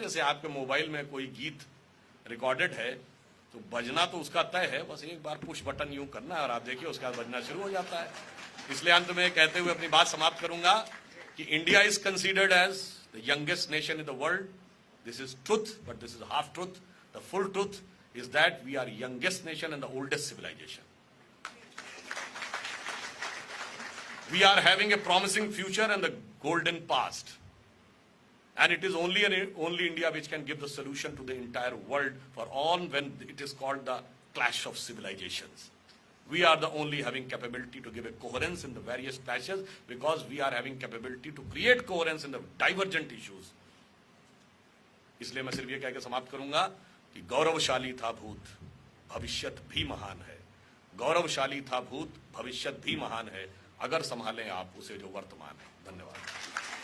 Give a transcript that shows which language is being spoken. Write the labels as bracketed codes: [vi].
[hi] जैसे आपके मोबाइल में कोई गीत रिकॉर्डेड है तो बजना तो उसका तय है, बस एक बार पुश बटन यूं करना है और आप देखिए उसके बाद बजना शुरू हो जाता है। इसलिए अंत में कहते हुए अपनी बात समाप्त करूंगा कि [en] India is considered as the youngest nation in the world. This is truth, but this is half truth. The full truth is that we are youngest nation and the oldest civilisation. We are having a promising future and the golden past. And it is only India which can give the solution to the entire world for all when it is called the clash of civilizations. We are the only having capability to give a coherence in the various clashes because we are having capability to create coherence in the divergent issues. [hi] इसलिए मैं सिर्फ ये कह के समाप्त करूंगा कि गौरवशाली था भूत, भविष्यत भी महान है। गौरवशाली था भूत, भविष्यत भी महान है, अगर संभालें आप उसे जो वर्तमान है। धन्यवाद।